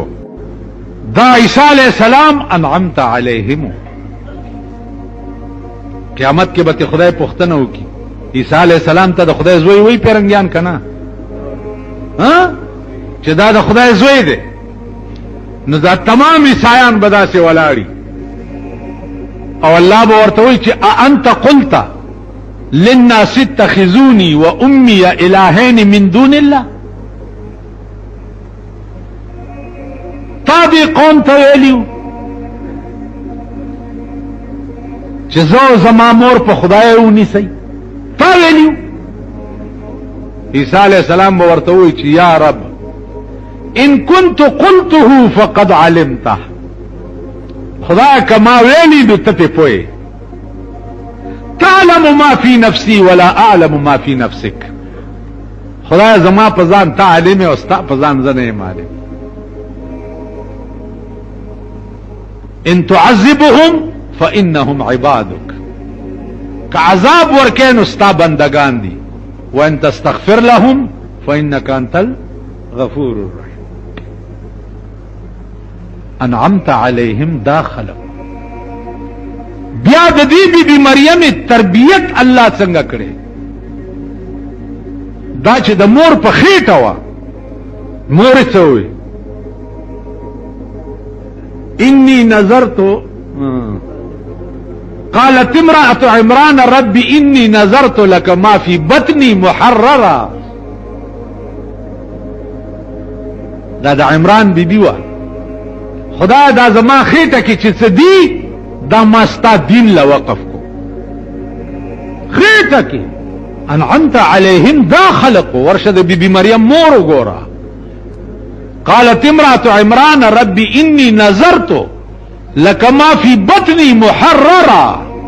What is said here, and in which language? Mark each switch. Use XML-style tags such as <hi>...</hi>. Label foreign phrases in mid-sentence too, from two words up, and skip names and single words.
<ps>دا عیسی</ps> <ar>علیہ السلام انعمت علیہم،</ar> <ps>قیامت کې به خدای پوښتنه وکړي عیسی</ps> <ar>علیہ السلام</ar> <ps>ته د خدای زوی وی پیرنګیان کنه چې دا د خدای زوی دی، نو دا تمام عیسایان به داسې ولاړي او الله به ورته وایي چې</ps> <ar>انت قلت للناس اتخذوني وامي الهين من دون الله،</ar> <ps>تا دې قوم ته ویلیو چې زه زما مور په خدای ونیسئ؟ تا ویلیو؟ عیسی</ps> <ar>علیہ السلام</ar> <ps>به ورته وایي چې</ps> <ar>یا رب ان كنت قلته فقد علمته،</ar> <ps>خدای کما ویلی نو ته پې پوهې،</ps> <ar>تعلم ما فی نفسی ولا اعلم ما فی نفسک،</ar> <ps>خدای زما په ځان ته عالم او ستا په ځان زه نه یم عالم.</ps> <ar>ان تعذبهم فانهم عبادك،</ar> <ps>که عذاب ورکې نو ستا بندگان دي،</ps> <ar>وان تستغفر لهم فانك انت الغفور الرحیم. انعمت علیهم داخله.</ar> <ps>بیا د دې بی بی مریم تربیت الله څنګه کړي؟ دا چې د مور په خېټه وه، مور څه وایي؟</ps> <ar>انی نظرت، قالت امرأة عمران رب انی نظرت لك ما في بطني محررا.</ar> <ps>دا د عمران بی بی وه، خدا دا زما خېټه کې چې څه دي دا ما ستا دین له وقف کو، خېټه کې.</ps> <ar>انعمت علیهم</ar> <ps>دا خلق ورشه د بی بی مریم مور وګوره.</ps> <ar>قالت امرأة عمران رب انی نظرت لك ما في بطني محررا.</ar>